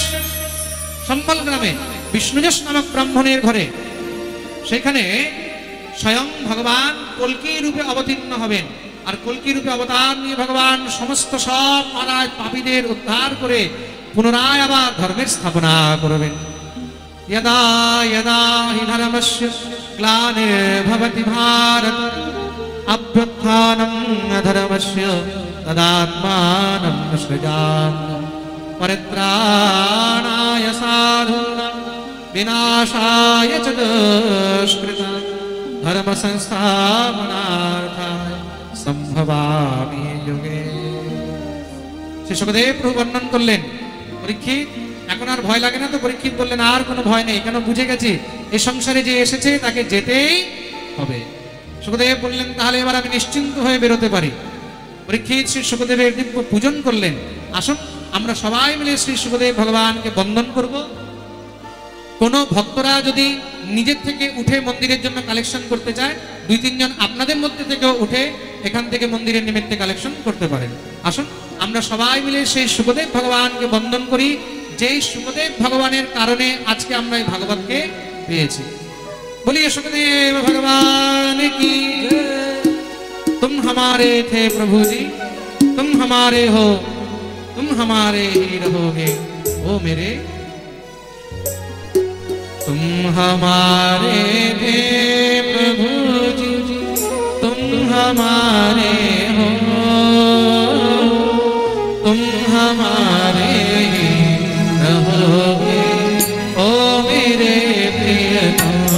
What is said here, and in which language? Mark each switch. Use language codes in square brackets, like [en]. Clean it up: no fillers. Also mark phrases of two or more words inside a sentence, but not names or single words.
[bn] সম্ভল গ্রামে বিষ্ণুযশ নামক ব্রাহ্মণের ঘরে, সেখানে স্বয়ং ভগবান কল্কি রূপে অবতীর্ণ হবেন। আর কল্কি রূপে অবতার নিয়ে ভগবান সমস্ত সব মহারাজ পাপীদের উদ্ধার করে পুনরায় আবার ধর্মের স্থাপনা করবেন। [sa] यदा यदा हि धर्मस्य ग्लानिर्भवति भारत अभ्युत्थानम् अधर्मस्य तदात्मानं सृजाम्यहम् परित्राणाय साधूनां विनाशाय च दुष्कृतां धर्म संस्थापनार्थाय संभवामि युगे। [bn] শ্রী সুখদেব প্রভু বর্ণন করলেন, পরীক্ষিত এখন আর ভয় লাগে না তো? পরীক্ষিত বললেন আর কোনো ভয় নেই, কেন বুঝে গেছি এই সংসারে যে এসেছে তাকে যেতেই হবে। সুখদেব বললেন তাহলে এবার আমি নিশ্চিন্ত হয়ে বেরোতে পারি। পরীক্ষিত শ্রী সুখদেবের দিব্য পূজন করলেন। আসুন আমরা সবাই মিলে শ্রী সুখদেব ভগবানকে বন্দন করব। কোনো ভক্তরা যদি নিজের থেকে উঠে মন্দিরের জন্য কালেকশন করতে চায়, 2-3 জন আপনাদের মধ্যে থেকেও উঠে এখান থেকে মন্দিরের নিমিত্তে কালেকশন করতে পারেন। আসুন আমরা সবাই মিলে সেই সুখদেব ভগবানকে বন্দন করি, যেই সুখদেব ভগবানের কারণে আজকে আমরা এই ভাগবতকে পেয়েছি। [hi] बोलिए सुखदेव भगवान की जय। तुम हमारे थे प्रभु जी, तुम हमारे हो, तुम हमारे ही रहोगे ओ मेरे। तुम हमारे थे प्रभु जी, तुम हमारे हो, तुम हमारे ही रहोगे ओ मेरे प्रियतम।